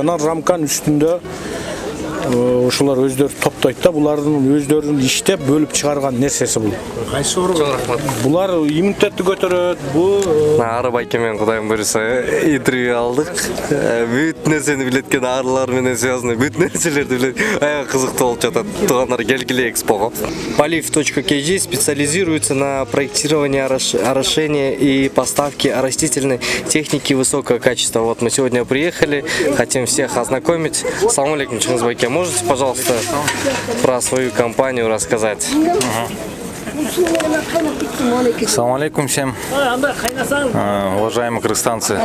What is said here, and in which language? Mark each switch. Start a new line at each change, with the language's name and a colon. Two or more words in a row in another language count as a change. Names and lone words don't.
Kyrgyz: Анан рамканын үстүндө ошолор өздөрү топтойт да, булардын өздөрүн иштеп бөлүп чыгарган нерсеси бул. Кайсы оор? Булар иммунитетти көтөрөт. Бул ары байке менен Кудайым буйруса интервью алдык. Бүт нерсени билет экен, арылар менен связанный бүт нерселерди билет. Аябай кызыктуу болуп жатат. Туугандар, келгиле экспого.
Russian: Poliv.kg специализируется на проектировании, орошении и поставке растительной техники высокого качества. Вот мы сегодня приехали, хотим всех ознакомить.
Arabic: السلام عليكم,
Russian: Чингизбайке. Можете, пожалуйста, про свою компанию рассказать?
Arabic: السلام عليكم
Russian: всем, уважаемые кыргызстанцы.